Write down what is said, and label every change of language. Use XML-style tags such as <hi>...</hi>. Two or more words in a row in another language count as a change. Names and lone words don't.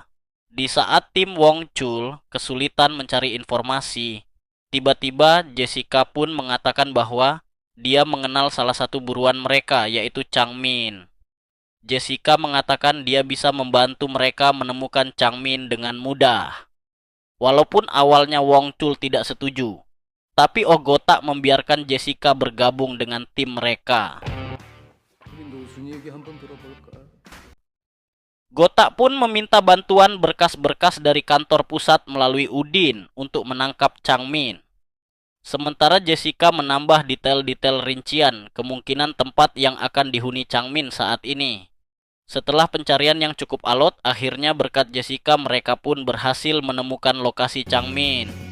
<id>Di saat tim Wong Chul kesulitan mencari informasi, tiba-tiba Jessica pun mengatakan bahwa dia mengenal salah satu buruan mereka, yaitu Chang Min. Jessica mengatakan dia bisa membantu mereka menemukan Chang Min dengan mudah. Walaupun awalnya Wong Chul tidak setuju, tapi Oh Gotak membiarkan Jessica bergabung dengan tim mereka.</id> <ko>노순이 얘기 한번 들어볼까?</ko> <id>Gotak pun meminta bantuan berkas-berkas dari kantor pusat melalui Udin untuk menangkap Chang Min. Sementara Jessica menambah detail-detail rincian kemungkinan tempat yang akan dihuni Chang Min saat ini. Setelah pencarian yang cukup alot, akhirnya berkat Jessica mereka pun berhasil menemukan lokasi Chang Min.</id>